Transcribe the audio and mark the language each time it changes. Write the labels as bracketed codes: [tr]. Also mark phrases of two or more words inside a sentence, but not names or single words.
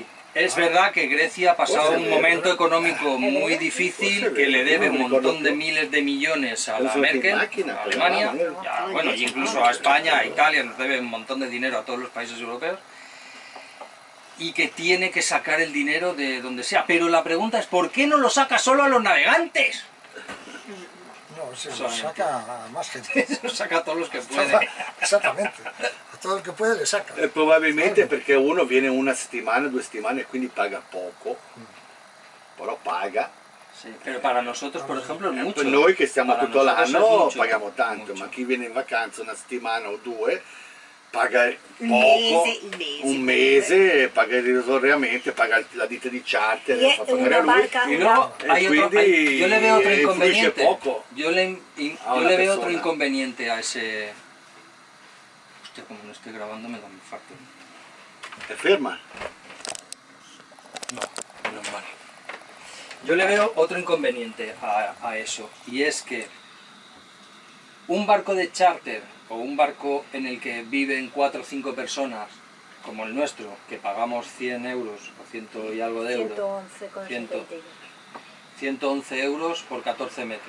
[es] Es verdad que Grecia ha pasado un momento económico muy difícil, que le debe un montón de miles de millones a la Merkel, a Alemania, bueno, y incluso a España, a Italia, nos debe un montón de dinero a todos los países europeos, y que tiene que sacar el dinero de donde sea. Pero la pregunta es, ¿por qué no lo saca solo a los navegantes? No, se lo saca a más gente. Se lo saca a todos los que puede. Exactamente. Todo el que puede le saca. [it] Probabilmente perché uno viene una settimana, 2 settimane e quindi paga poco, però paga. [es] Sí, pero para nosotros, por ejemplo, es mucho. [it] Per noi che stiamo [es] Para [it] tutto l'anno paghiamo [es] mucho. [it] tanto, ma chi viene in vacanza una settimana o 2 paga poco, un mese, paga irrisoriamente, paga la ditta di charter, [es] Y [it] fa pagare a lui. [es] barca, Y luego yo le veo otro inconveniente. Poco. Yo le veo otro inconveniente a ese... Hostia, como no estoy grabando me da un infarto. [it] Te ferma. [es] No, menos mal. Yo le veo otro inconveniente a eso, y es que un barco de charter o un barco en el que viven 4 o 5 personas, como el nuestro, que pagamos 100 euros o 100 y algo de euros, 111 euros por 14 metros.